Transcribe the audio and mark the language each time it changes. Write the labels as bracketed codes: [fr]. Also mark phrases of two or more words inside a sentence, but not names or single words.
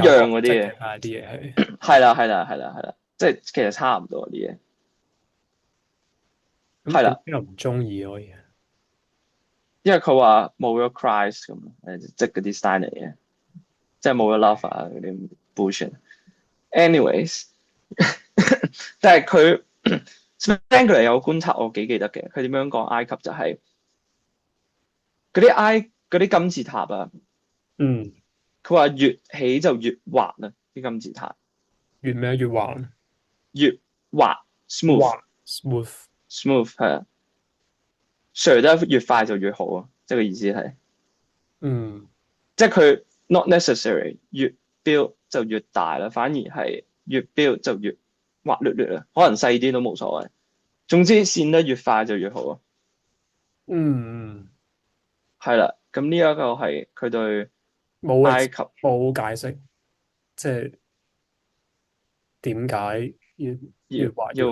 [yue] 有學識嘅，樣嗰啲嘢，但係啲嘢係係啦係啦係啦係啦，即係其實差唔多啲嘢，咁點解係啦。又唔中意可以？因為佢話冇咗 Christ 咁，即係嗰啲 Steiner 嘅，即係冇咗 love 啊嗰啲 bullshit。anyways，但係佢 Spengler 有個觀察我幾記得嘅，佢點樣講埃及就係嗰啲金字塔啊，嗯，佢話越起就越滑啊，啲金字塔越咩越橫越滑 smooth 橫 smooth。 smooth 係啊，sure 得越快就越好啊，即係個意思係，嗯即係佢 [en] not necessary [yue] 越 build 就越大啦，反而係越 build 就越滑捋捋啊，可能細啲都冇所謂，總之線得越快就越好啊。嗯，係啦，咁呢一個係佢對冇埃及冇解釋，即係點解越滑越好？